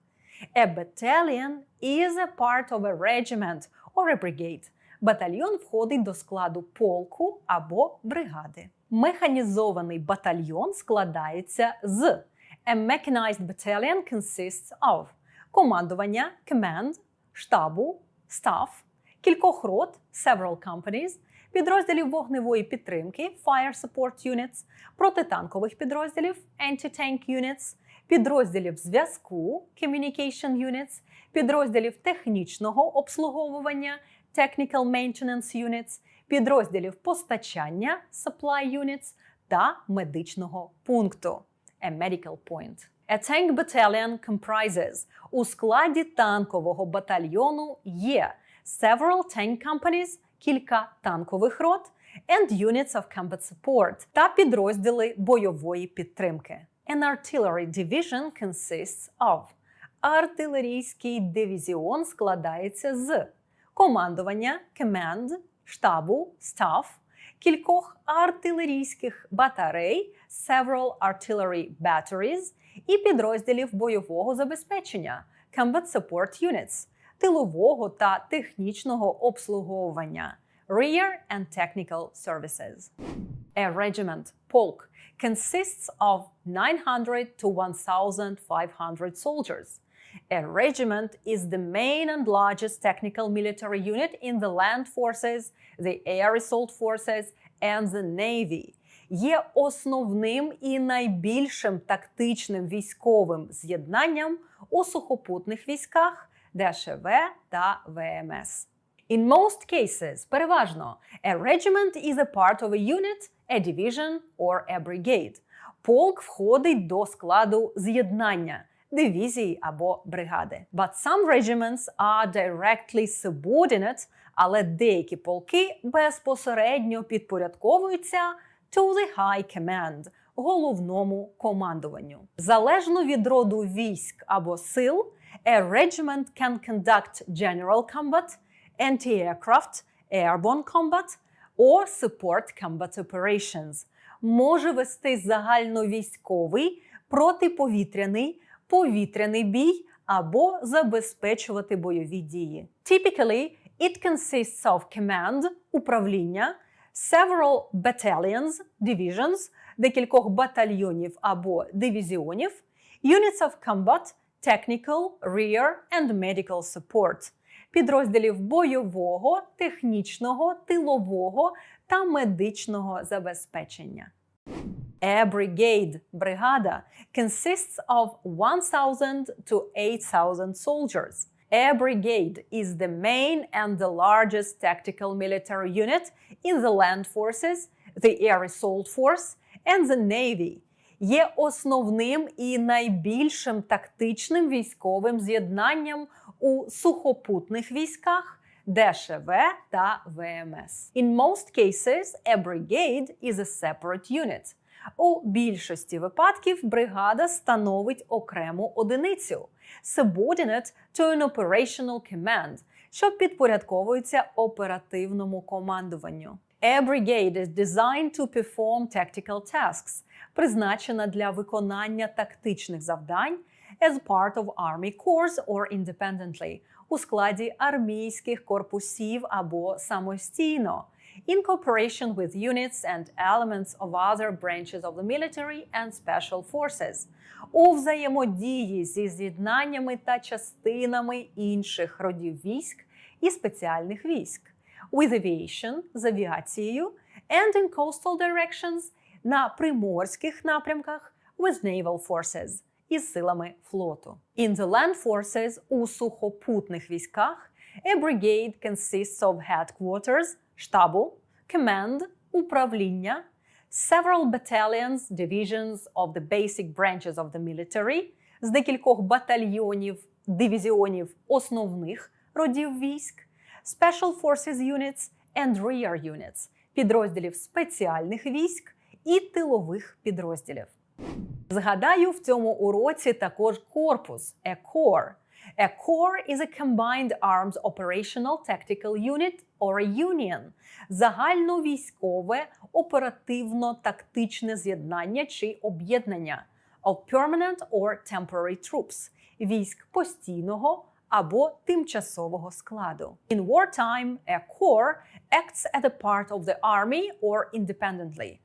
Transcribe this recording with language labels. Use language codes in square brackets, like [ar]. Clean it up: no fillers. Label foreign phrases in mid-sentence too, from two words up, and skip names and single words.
[en] A battalion is a part of a regiment or a brigade. [uk] Батальйон входить до складу полку або бригади. Механізований батальйон складається з [en] A mechanized battalion consists of командування, command, [uk] штабу, staff, кількох рот, [en] several companies, [uk] підрозділів вогневої підтримки, [en] fire support units, [uk] протитанкових підрозділів, [en] anti-tank units, [uk] підрозділів зв'язку, [en] communication units, [uk] підрозділів технічного обслуговування, [en] technical maintenance units, [uk] підрозділів постачання, [en] supply units [uk] та медичного пункту, [en] a medical point. A tank battalion comprises – [uk] у складі танкового батальйону є [en] several tank companies – [uk] кілька танкових рот, [en] and units of combat support – [uk] та підрозділи бойової підтримки. [en] An artillery division consists of – [uk] артилерійський дивізіон складається з командування, command, штабу, staff, кількох артилерійських батарей, [en] several artillery batteries, [uk] і підрозділів бойового забезпечення, [en] combat support units, [uk] тилового та технічного обслуговування, [en] rear and technical services. A regiment, polk, consists of 900 to 1,500 soldiers. A regiment is the main and largest technical military unit in the land forces, the air assault forces, and the navy. [uk] Є основним і найбільшим тактичним військовим з'єднанням у сухопутних військах ДШВ та ВМС. [en] In most cases, переважно, a regiment is a part of a unit, a division or a brigade. [uk] Полк входить до складу з'єднання, дивізії або бригади. [en] But some regiments are directly subordinate, [uk] але деякі полки безпосередньо підпорядковуються [en] to the high command – [uk] головному командуванню. Залежно від роду військ або сил, [en] a regiment can conduct general combat, anti-aircraft, airborne combat or support combat operations. [uk] Може вести загальновійськовий, протиповітряний, повітряний бій або забезпечувати бойові дії. [en] Typically, it consists of command – управління, several battalions, divisions, [uk] декількох батальйонів або дивізіонів, [en] units of combat, technical, rear and medical support, [uk] підрозділів бойового, технічного, тилового та медичного забезпечення. [en] A brigade, бригада, consists of 1,000 to 8,000 soldiers. A brigade is the main and the largest tactical military unit in the land forces, the air assault force and the navy. [uk] Є основним і найбільшим тактичним військовим з'єднанням у сухопутних військах, ДШВ та ВМС. [en] In most cases, a brigade is a separate unit. [uk] У більшості випадків бригада становить окрему одиницю [en] subordinate to an operational command, [uk] що підпорядковується оперативному командуванню. [en] A brigade is designed to perform tactical tasks, [uk] призначена для виконання тактичних завдань [en] as part of army corps or independently, [uk] у складі армійських корпусів або самостійно, [en] in cooperation with units and elements of other branches of the military and special forces, [uk] у взаємодії зі з'єднаннями та частинами інших родів військ і спеціальних військ, [en] with aviation, [uk] з авіацією, [en] and in coastal directions, [uk] на приморських напрямках, [en] with naval forces, [uk] із силами флоту. [en] In the land forces, [uk] у сухопутних військах, [en] a brigade consists of headquarters, штабу, command, управління, several battalions, divisions of the basic branches of the military, [uk] з декількох батальйонів, дивізіонів основних родів військ, [en] special forces units and rear units, [uk] підрозділів спеціальних військ і тилових підрозділів. Згадаю в цьому уроці також корпус, [en] a corps. A corps is a combined arms operational tactical unit or a union – [uk] загальновійськове оперативно-тактичне з'єднання чи об'єднання [en] of permanent or temporary troops – [uk] військ постійного або тимчасового складу. [en] In wartime, a corps acts as a part of the army or independently.